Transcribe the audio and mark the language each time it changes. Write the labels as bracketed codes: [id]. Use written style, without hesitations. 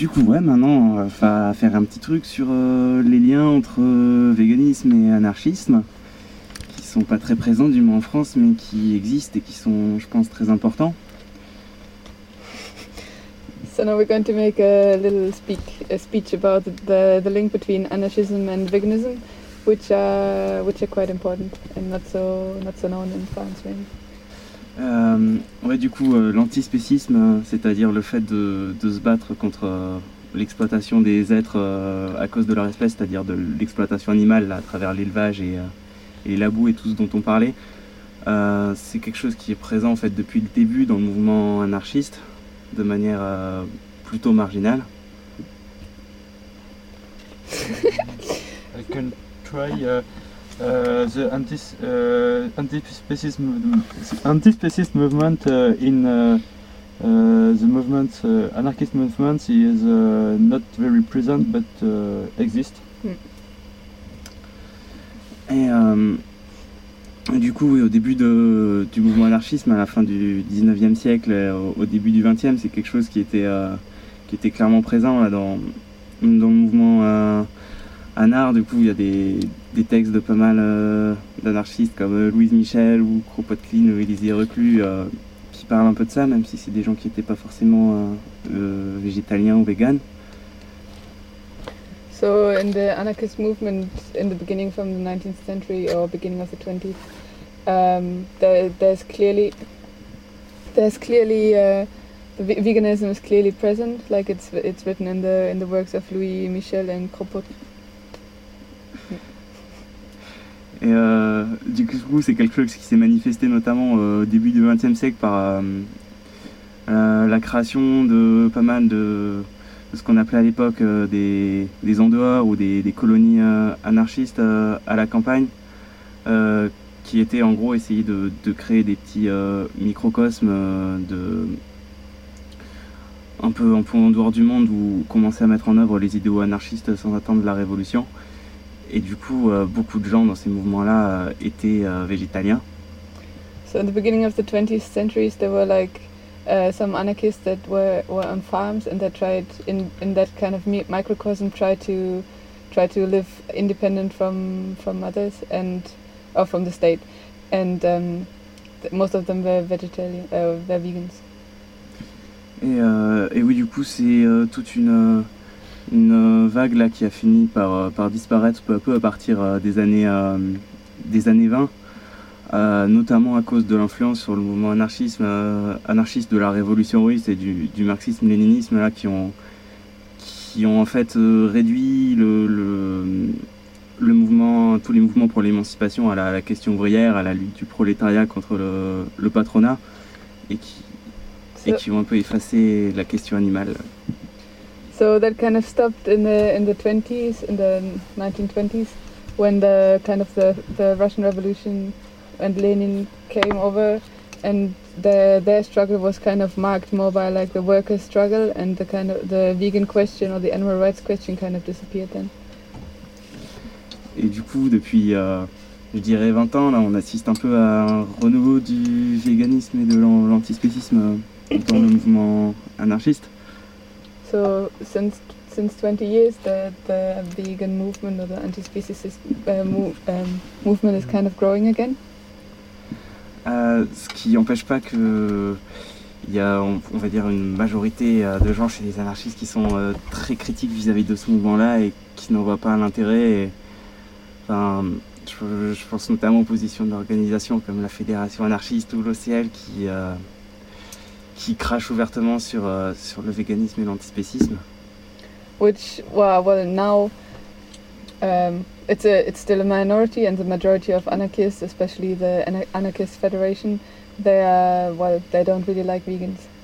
[fr] Du coup, ouais, maintenant, on va faire un petit truc sur les liens entre véganisme et anarchisme, qui sont pas très présents, du moins en France, mais qui existent et qui sont, je pense, très importants. [en] So now we're going to make a little speech about the link between anarchism and veganism, which are quite important and not so known in France, maybe. [fr] Ouais, du coup, l'antispécisme, c'est-à-dire le fait de se battre contre l'exploitation des êtres à cause de leur espèce, c'est-à-dire de l'exploitation animale là, à travers l'élevage et la boue et tout ce dont on parlait, c'est quelque chose qui est présent en fait depuis le début dans le mouvement anarchiste, de manière plutôt marginale. [en] I can try. The anti-specist movement anarchist movement is not very present but exists. Mm. [fr] Et du coup, oui, au début du mouvement anarchisme, à la fin du 19e siècle, au début du 20e, c'est quelque chose qui était clairement présent là, dans le mouvement anarchiste. Du coup, il y a des textes de pas mal d'anarchistes comme Louise Michel ou Kropotkin ou Élisée Reclus qui parlent un peu de ça, même si c'est des gens qui n'étaient pas forcément végétaliens ou vegan. [en] So in the anarchist movement in the beginning from the 19th century or beginning of the 20th, veganism is clearly present, like it's written in the works of Louis Michel and Kropotkin. [fr] Et du coup, c'est quelque chose qui s'est manifesté notamment au début du XXe siècle par la création de pas mal de ce qu'on appelait à l'époque des en-dehors ou des colonies anarchistes à la campagne, qui étaient en gros essayer de créer des petits microcosmes un peu en dehors du monde où commencer à mettre en œuvre les idéaux anarchistes sans attendre la révolution. Et du coup, beaucoup de gens dans ces mouvements-là étaient végétaliens. [en] So in the beginning of the 20th century, there were like some anarchists that were on farms and they tried in that kind of microcosm try to live independent from others and or from the state. And most of them were vegetarian, were vegans. [fr] Et oui, du coup, c'est toute une vague là qui a fini par disparaître peu à peu à partir des années 20, notamment à cause de l'influence sur le mouvement anarchiste de la révolution russe et du marxisme-léninisme là qui ont en fait réduit le mouvement, tous les mouvements pour l'émancipation à la question ouvrière, à la lutte du prolétariat contre le patronat et qui ont un peu effacé la question animale. [en] So that kind of stopped in the 1920s, when the kind of the Russian Revolution and Lenin came over, and their struggle was kind of marked more by like the workers' struggle, and the kind of the vegan question or the animal rights question kind of disappeared then. [fr] Et du coup, depuis je dirais 20 ans là, on assiste un peu à un renouveau du véganisme et de l'antispécisme dans le mouvement anarchiste. [en] So since 20 years the vegan movement or the anti-speciesist movement is kind of growing again. [fr] Ce qui n'empêche pas que il y a on va dire une majorité de gens chez les anarchistes qui sont très critiques vis-à-vis de ce mouvement-là et qui n'en voient pas l'intérêt. Je pense notamment aux positions d'organisations comme la Fédération anarchiste ou l'OCL qui crache ouvertement sur le véganisme et l'antispécisme. [en] Which well now it's still a minority and the majority of anarchists, especially the anarchist federation, they don't really like vegans.